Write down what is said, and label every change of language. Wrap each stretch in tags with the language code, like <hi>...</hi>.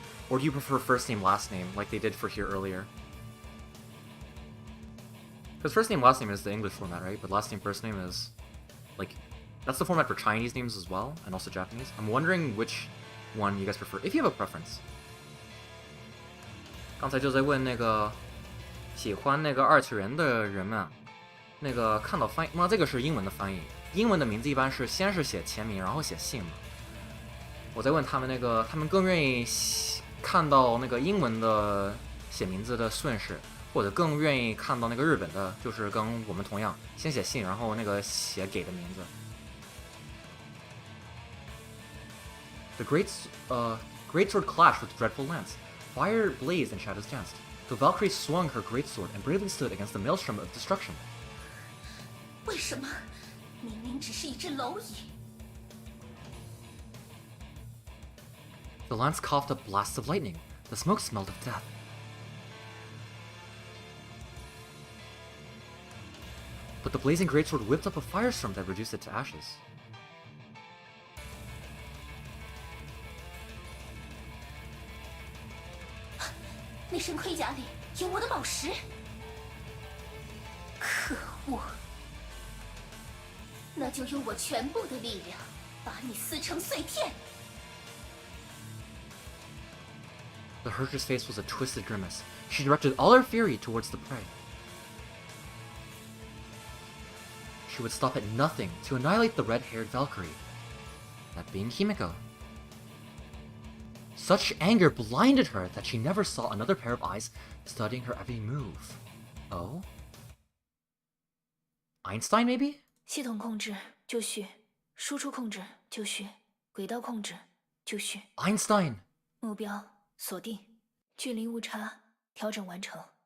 <en>Or do you prefer first name, last name, like they did for here earlier? Because first name, last name is the English format, right? But last name, first name is, like, that's the format for Chinese names as well, and also Japanese. I'm wondering which one you guys prefer, if you have a preference.</en> <zh>刚才就在问那个喜欢那个二次元的人们，那个看到翻译，那这个是英文的翻译，英文的名字一般是先是写前名，然后写姓嘛。我在问他们那个，他们更愿意看到那个英文的写名字的顺序。或者更愿意看到那个日本的，就是跟我们同样，先写姓，然后那个写给的名字。</zh> <en>The great sword clashed with dreadful lance. Fire blazed and shadows danced. The Valkyrie swung her great sword and bravely stood against the maelstrom of destruction.</en> <zh>为什么？明明只是一只蝼蚁。</zh> <en>The lance coughed up blasts of lightning. The smoke smelled of death. But the blazing greatsword whipped up a firestorm that reduced it to ashes.</en> <zh>那身盔甲里有我的宝石，可恶！那就用我全部的力量把你撕成碎片。</zh> <en>The Herder's face was a twisted grimace. She directed all her fury towards the prey. She would stop at nothing to annihilate the red-haired Valkyrie, that being Himiko. Such anger blinded her that she never saw another pair of eyes studying her every move. Oh? Einstein, maybe?</en> <zh>系统控制就绪，输出控制就绪，轨道控制就绪。</zh> <en>Einstein!</en> <zh>目标锁定，距离误差调整完成。</zh>